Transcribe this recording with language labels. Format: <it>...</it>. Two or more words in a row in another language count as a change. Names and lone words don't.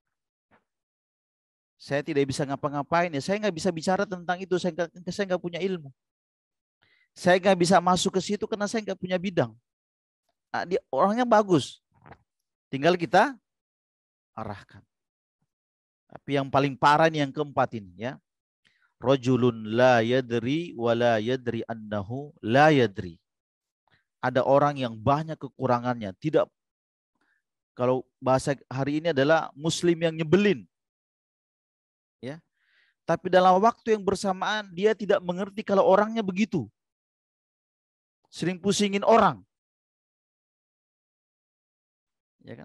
<id>Saya tidak bisa ngapa-ngapain ya. Saya nggak bisa bicara tentang itu. Saya nggak punya ilmu. Saya nggak bisa masuk ke situ karena saya nggak punya bidang. Nah, dia orangnya bagus. Tinggal kita arahkan. Tapi yang paling parah ini yang keempat ini ya.</id> <ar>رجل لا يدري ولا يدري أنه لا يدري.</ar> <id>Ada orang yang banyak kekurangannya, tidak, kalau bahasa hari ini adalah muslim yang nyebelin. Ya. Tapi dalam waktu yang bersamaan dia tidak mengerti kalau orangnya begitu. Sering pusingin orang. Ya kan?</id>